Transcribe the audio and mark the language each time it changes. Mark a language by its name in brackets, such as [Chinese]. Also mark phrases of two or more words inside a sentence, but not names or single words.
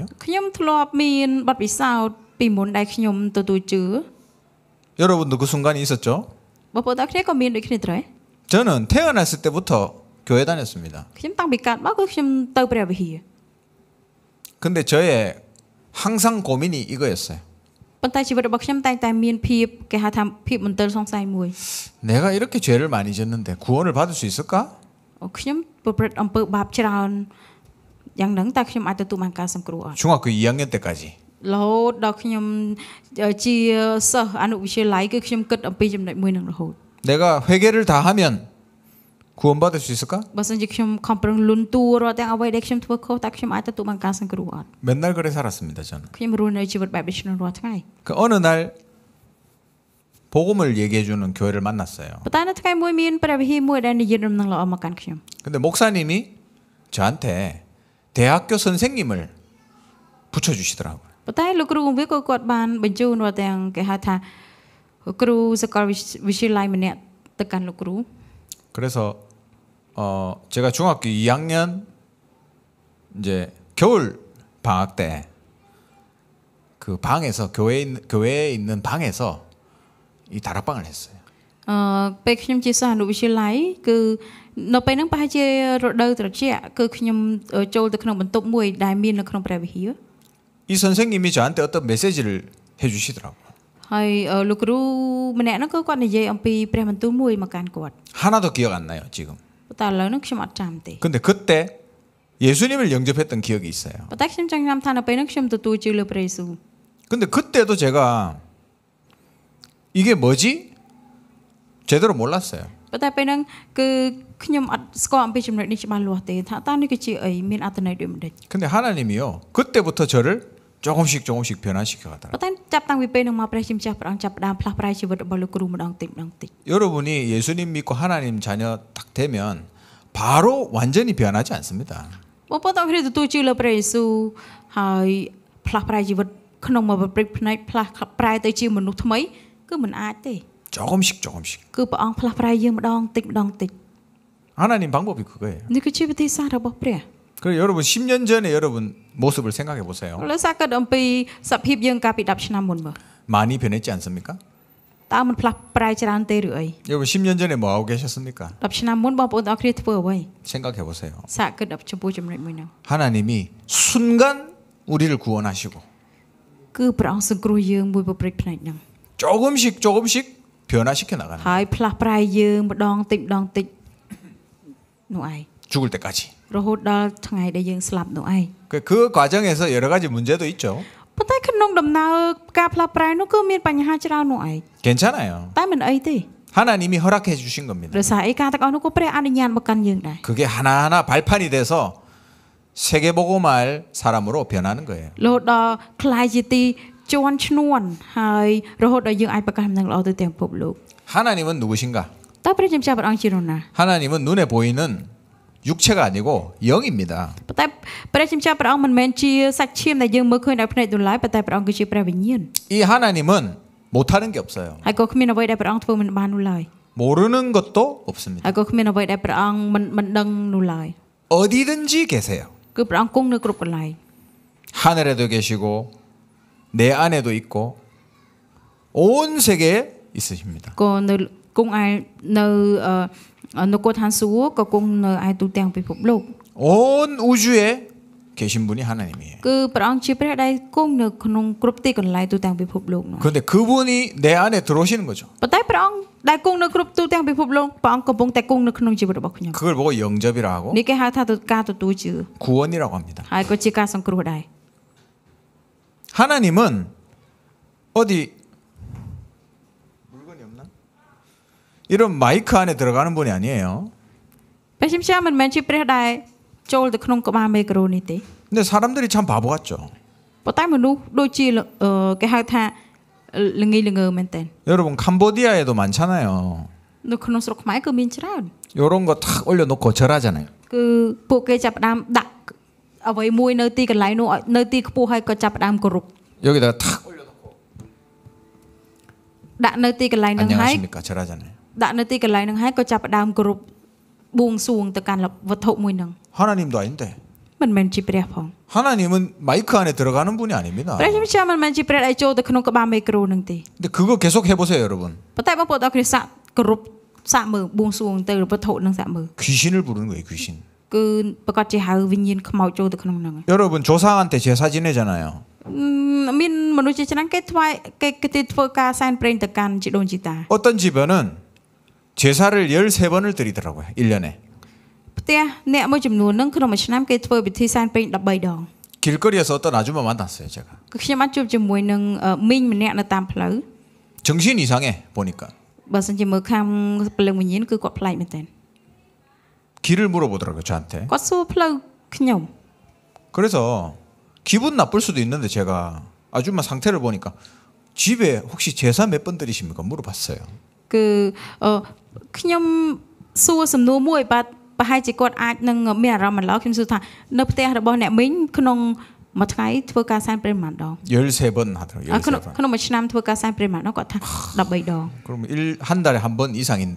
[Khmer] ខ្ញុំធ្លាប់មានបទពិសោធន៍ពីមុនដែលខ្ញុំទទួលជឿ [Korean] 여러분도 그 순간이 있었죠? [Khmer] បងប្អូនទាំងគ្នាក៏មានដូចគ្នាដែរ [Korean] 저는 태어났을 때부터 교회 다녔습니다. [Khmer] ខ្ញុំតាំងពីកើតមកគឺខ្ញុំទៅព្រះវិហារ [Korean] 근데 저의 항상 고민이 이거였어요. [Khmer] ប៉ុន្តែជីវិតរបស់ខ្ញុំតែងតែមានភាពគេហៅថាភាពមន្ទិលសង្ស័យមួយ [Korean] 내가 이렇게 죄를 많이 졌는데 구원을 받을 수 있을까? [Khmer] ខ្ញុំប្រព្រឹត្តអំពើបាបច្រើនយ៉ាងហ្នឹងតើខ្ញុំអាចទទួលបានការសង្គ្រោះអត់ [Korean] 중학교 2학년 때까지. [Khmer] រហូតដល់ខ្ញុំជាសិស្សអនុវិទ្យាល័យគឺខ្ញុំគិតអំពីចំណុចមួយហ្នឹងរហូត [Korean] 내가 회개를 다 하면 구원받을 수 있을까? [Khmer] បើសិនជាខ្ញុំខំប្រឹងលន់តួរាល់ទាំងអ្វីដែលខ្ញុំធ្វើខុសតើខ្ញុំអាចទទួលបានការសង្គ្រោះអត់ [Korean] 맨날 그래 살았습니다, 저는. [Khmer] ខ្ញុំរស់នៅជីវិតបែបនេះរាល់ថ្ងៃ [Korean] 그 어느 날 복음을 얘기해 주는 교회를 만났어요. [Khmer] ប៉ុន្តែនៅថ្ងៃមួយមានព្រះវិហារមួយដែលនិយាយដំណឹងល្អមកកាន់ខ្ញុំ [Korean] 근데 목사님이 저한테 대학교 선생님을 붙여 주시더라고요. [Khmer] ប៉ុន្តែលោកគ្រូវិទ្យាក៏គាត់បានបញ្ជូនរាល់ទាំងគេហៅថាគ្រូសាកលវិទ្យាល័យម្នាក់ទៅកាន់លោកគ្រូ [Korean] 그래서 제가 중학교 2학년 이제 겨울 방학 때 그 방에서 교회에 있는 방에서 이 다락방을 했어요. [Khmer] ពេលខ្ញុំជាសិស្សអនុវិទ្យាល័យគឺនៅពេលហ្នឹងប្រហែលជារដូវត្រជាក់គឺខ្ញុំចូលទៅក្នុងបន្ទប់មួយដែលមាននៅក្នុងព្រះវិហារ [Korean] 이 선생님이 저한테 어떤 메시지를 해주시더라고요. [Khmer] ហើយលោកគ្រូម្នាក់ហ្នឹងក៏គាត់និយាយអំពីព្រះបន្ទូលមួយមកកាន់គាត់ [Korean] 하나도 기억 안 나요 지금. [Khmer] ប៉ុន្តែឥឡូវហ្នឹងខ្ញុំអត់ចាំទេ [Korean] 근데 그때 예수님을 영접했던 기억이 있어요. [Khmer] ប៉ុន្តែខ្ញុំចង់ចាំថានៅពេលហ្នឹងខ្ញុំទទួលជឿលើព្រះយេស៊ូវ [Korean] 근데 그때도 제가 이게 뭐지? 제대로 몰랐어요. [Khmer] ប៉ុន្តែពេលហ្នឹងគឺខ្ញុំអត់ស្គាល់អំពីចំណុចនេះច្បាស់លាស់ទេថាតើនេះគឺជាអីមានអត្ថន័យដូចម្ដេច [Korean] 근데 하나님이요 그때부터 저를 조금씩 변화시켜 가더라고요. [Khmer] ប៉ុន្តែចាប់តាំងពីពេលហ្នឹងមកព្រះជាម្ចាស់ព្រះអង្គចាប់ផ្ដើមផ្លាស់ប្រែជីវិតរបស់លោកគ្រូម្ដងតិច [Korean] 여러분이 예수님 믿고 하나님 자녀 딱 되면 바로 완전히 변하지 않습니다. [Khmer] បងប្អូនទាំងគ្នាទទួលជឿលើព្រះយេស៊ូវហើយផ្លាស់ប្រែជីវិតក្នុងមួយប្រព្រឹត្តផ្នែកផ្លាស់ប្រែទៅជាមនុស្សថ្មីគឺមិនអាចទេ [Korean] 조금씩 [Khmer] គឺព្រះអង្គផ្លាស់ប្រែយើងម្ដងតិច [Korean] 하나님 방법이 그거예요. [Khmer] នេះគឺជាវិធីសាស្ត្ររបស់ព្រះ [Korean] 그래서 여러분 10년 전에 여러분 모습을 생각해 보세요. [Khmer] លើសាគិតអំពីសភាពយើងកាលពី10ឆ្នាំមុនមើល [Korean] 많이 변했지 않습니까? [Khmer] តើមិនផ្លាស់ប្រែច្រើនទេឬអី [Korean] 여러분 10년 전에 뭐 하고 계셨습니까? [Khmer] 10 ឆ្នាំមុនបងប្អូនទាំងគ្នាធ្វើអ្វី [Korean] 생각해 보세요. [Khmer] សាគិតចំពោះចំណុចមួយហ្នឹង [Korean] 하나님이 순간 우리를 구원하시고 [Khmer] គឺព្រះអង្គសង្គ្រោះយើងមួយប្រព្រឹត្តផ្នែកហ្នឹង [Korean] 조금씩 변화시켜 나가는 [Khmer] ហើយផ្លាស់ប្រែយើងម្ដងតិចនោះឯង [Korean] 죽을 때까지. [Khmer] រហូតដល់ថ្ងៃដែលយើងស្លាប់នោះឯង [Korean] 그 과정에서 여러 가지 문제도 있죠. [Khmer] ប៉ុន្តែក្នុងដំណើរការផ្លាស់ប្រែនោះគឺមានបញ្ហាច្រើននោះឯង [Korean] 괜찮아요. [Khmer] តែមិនអីទេ [Korean] 하나님이 허락해 주신 겁니다. [Khmer] ដោយសារអីការទាំងអស់នោះក៏ព្រះអនុញ្ញាតមកកាន់យើងដែរ [Korean] 그게 하나하나 발판이 돼서 세계복음할 사람으로 변하는 거예요. [Khmer] រហូតដល់ខ្លាយជាទីជាន់ឈ្នួនហើយរហូតដល់យើងអាចប្រកាសដំណឹងល្អទៅទាំងពិភពលោក [Korean] 하나님은 누구신가? [Khmer] តើព្រះជាម្ចាស់ព្រះអង្គជានរណា [Korean] 하나님은 눈에 보이는 육체가 아니고 영입니다. [Khmer] ប៉ុន្តែព្រះជាម្ចាស់ព្រះអង្គមិនមែនជាសាច់ឈាមដែលយើងមើលឃើញដោយភ្នែកនោះឡើយប៉ុន្តែព្រះអង្គគឺជាព្រះវិញ្ញាណ [Korean] 이 하나님은 못하는 게 없어요. [Khmer] ហើយក៏គ្មានអ្វីដែលព្រះអង្គធ្វើមិនបាននោះឡើយ [Korean] 모르는 것도 없습니다. [Khmer] ហើយក៏គ្មានអ្វីដែលព្រះអង្គមិនដឹងនោះឡើយ [Korean] 어디든지 계세요. [Khmer] គឺព្រះអង្គគង់នៅគ្រប់កន្លែង [Korean] 하늘에도 계시고 내 안에도 있고 온 세계에 있으십니다. [Khmer] ក៏នៅគង់ឯនៅនគរឋានសួគ៌ក៏គង់នៅឯទូទាំងពិភពលោក [Korean] 온 우주에 계신 분이 하나님이에요. [Khmer] គឺព្រះអង្គជាព្រះដែលគង់នៅក្នុងគ្រប់ទីកន្លែងទូទាំងពិភពលោកនោះ [Korean] 그런데 그분이 내 안에 들어오시는 거죠. [Khmer] ប៉ុន្តែព្រះអង្គដែលគង់នៅគ្រប់ទូទាំងពិភពលោកព្រះអង្គកំពុងតែគង់នៅក្នុងជីវិតរបស់ខ្ញុំ [Korean] 그걸 보고 영접이라 하고 [Khmer] នេះគេហៅថាការទទួលជឿ [Korean] 구원이라고 합니다. [Khmer] ហើយក៏ជាការសង្គ្រោះដែរ [Korean] 하나님은 어디 물건이 없나? 이런 마이크 안에 들어가는 분이 아니에요. [Khmer] ព្រះខ្ញុំចាំមិនមែនជាព្រះដែលចូលទៅក្នុងក្បាលមីក្រូនេះទេ [Korean] 근데 사람들이 참 바보 같죠. [Khmer] ប៉ុន្តែមនុស្សដូចជាគេហៅថាល្ងីល្ងើមែនតើ [Korean] 여러분 캄보디아에도 많잖아요. [Khmer] នៅក្នុងស្រុកខ្មែរគឺមានច្រើន [Korean] 요런 거 탁 올려놓고 절하잖아요. [Khmer] គឺពួកគេចាប់ផ្ដើមដាក់អ្វីមួយនៅទីកន្លែងនោះនៅទីខ្ពស់ហើយក៏ចាប់ផ្ដើមគោរព [Korean] 여기다가 탁 올려놓고 [Khmer] ដាក់នៅទីកន្លែងហ្នឹងហើយ [Korean] 안녕하십니까 절하잖아요. [Khmer] ដាក់នៅទីកន្លែងហ្នឹងហើយក៏ចាប់ផ្ដើមគោរពបួងសួងទៅកាន់វត្ថុមួយហ្នឹង [Korean] 하나님도 아닌데 [Khmer] មិនមែនជាព្រះផង [Korean] 하나님은 마이크 안에 들어가는 분이 아닙니다. [Khmer] ព្រះខ្ញុំចាំមិនមែនជាព្រះដែលចូលទៅក្នុងក្បាលមីក្រូហ្នឹងទេ [Korean] 근데 그거 계속 해보세요 여러분. [Khmer] ប៉ុន្តែបងប្អូនអរគ្នាសាកគោរពសាកមើលបួងសួងទៅវត្ថុហ្នឹងសាកមើល [Korean] 귀신을 부르는 거예요 귀신. [Khmer] គឺប្រកាសជាហៅវិញ្ញាណខ្មោចចូលទៅក្នុងហ្នឹង [Korean] 여러분 조상한테 제사 지내잖아요. [Khmer] មានមនុស្សជាច្រើនគេគេធ្វើការសែនព្រេនទៅកាន់ជីដូនជីតា [Korean] 어떤 집에는 제사를 13번을 드리더라고요 1년에. [Khmer] ផ្ទះអ្នកមួយចំនួនហ្នឹងក្នុងមួយឆ្នាំគេធ្វើពិធីសែនព្រេន13ដង [Korean] 길거리에서 어떤 아줌마 만났어요 제가. [Khmer] គឺខ្ញុំបានជួបជាមួយនឹងមីងម្នាក់នៅតាមផ្លូវ [Korean] 정신 이상해 보니까. [Khmer] បើសិនជាមើលខាងពលឹងវិញ្ញាណគឺគាត់ប្លែកមែនតើ [Korean] 길을 물어보더라고요 저한테. [Khmer] គាត់សួរផ្លូវខ្ញុំ [Korean] 그래서 기분 나쁠 수도 있는데 제가 아줌마 상태를 보니까 집에 혹시 제사 몇 번 드리십니까 물어봤어요. [Khmer] គឺខ្ញុំសួរសំណួរមួយបាទប្រហែលជាគាត់អាចនឹងមានអារម្មណ៍មិនល្អខ្ញុំសួរថានៅផ្ទះរបស់អ្នកមីងក្នុងមួយថ្ងៃធ្វើការសែនព្រេនប៉ុន្មានដង [Korean] 13번 하더라고요. 13번. [Khmer] ក្នុងមួយឆ្នាំធ្វើការសែនព្រេនប៉ុន្មានដងគាត់ថា13ដង [Korean] 그럼 한 달에 한 번 이상인데